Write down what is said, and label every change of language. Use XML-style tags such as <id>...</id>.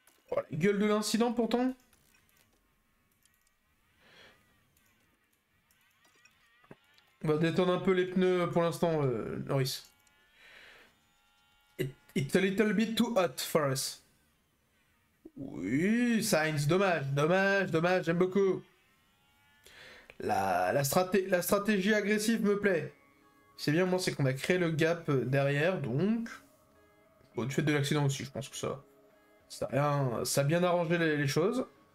<fr>Oh, la gueule de l'incident, pourtant. On va détendre un peu les pneus pour l'instant, Norris.</fr> <en>It's a little bit too hot for us.</en> <fr>Oui, Sainz, dommage, j'aime beaucoup. La stratégie agressive me plaît. C'est bien, moi, c'est qu'on a créé le gap derrière, donc... Bon, du fait de l'accident aussi, je pense que ça a bien arrangé les choses.</fr>